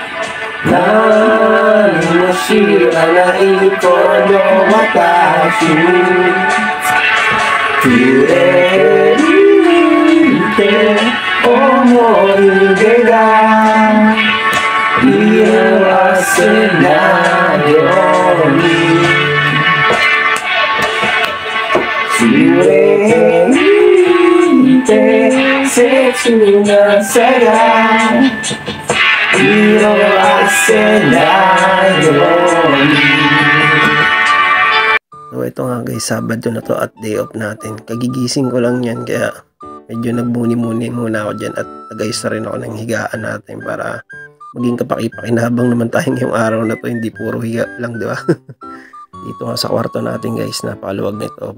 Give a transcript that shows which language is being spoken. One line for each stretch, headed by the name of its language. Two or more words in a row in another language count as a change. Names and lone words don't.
Japanese: 何も知らないこの私に触れて思い出が色あせないように触れて切なさが色あせないように。
Filipino: So ito nga guys, Sabado na to at day off natin. Kagigising ko lang yan kaya medyo nagmuni-muni muna ako dyan at nagayos na rin ako ng higaan natin para maging kapaki-pakinabang naman tayo ngayong araw na to, hindi puro higa lang, di ba? Dito nga sa kwarto natin guys, napakaluwag nito.